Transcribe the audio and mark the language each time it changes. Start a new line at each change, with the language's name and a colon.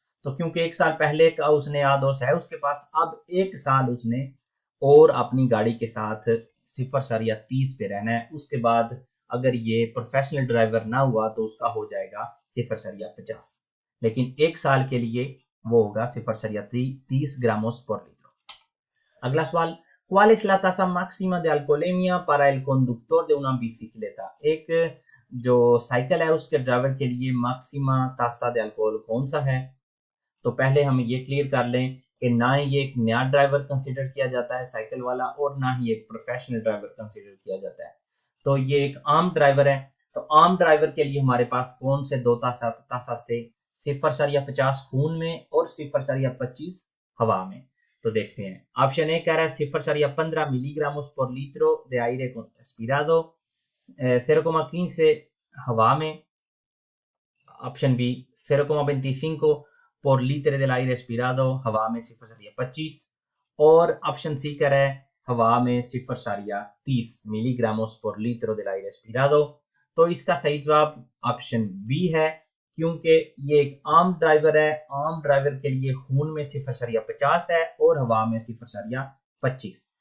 Hindi: तो क्योंकि 1 साल पहले का उसने आदोश है उसके पास, अब 1 साल उसने और अपनी गाड़ी के साथ 0,30 पे रहना है। उसके बाद अगर ये प्रोफेशनल ड्राइवर ना हुआ तो उसका हो जाएगा 0,50, लेकिन 1 साल के लिए वो होगा
Spanish: 0,30 gramos por litro।
Hindi: अगला सवाल,
Spanish: ¿cuál es la tasa máxima de alcoholemia para el conductor de una bicicleta?
Hindi: एक जो साइकिल है उसके ड्राइवर के लिए मैक्सिमा तासा
Spanish: de alcohol
Hindi: कौन सा है? तो पहले हम ये क्लियर कर लें कि ना ही ये एक नया ड्राइवर कंसीडर किया जाता है साइकिल वाला और ना ही एक प्रोफेशनल ड्राइवर कंसीडर किया जाता है। तो ये एक आम ड्राइवर है। तो आम ड्राइवर के लिए हमारे पास कौन से दो तासा थे? 0,50 खून में और 0,25 हवा में। तो देखते हैं। ऑप्शन ए कह रहा है 0,15 मिलीग्रामोस पर
Spanish: litro de aire aspirado,
Hindi: 0,15 हवा में। Option B
Spanish: 0,25 por litro del aire aspirado,
Hindi: हवा में 0,25। और ऑप्शन सी कह रहा है हवा में 0,30 मिलीग्रामोस पर
Spanish: litro del aire aspirado।
Hindi: तो इसका सही जवाब ऑप्शन बी है क्योंकि ये एक आम ड्राइवर है। आम ड्राइवर के लिए खून में 0,50 है और हवा में 0,25।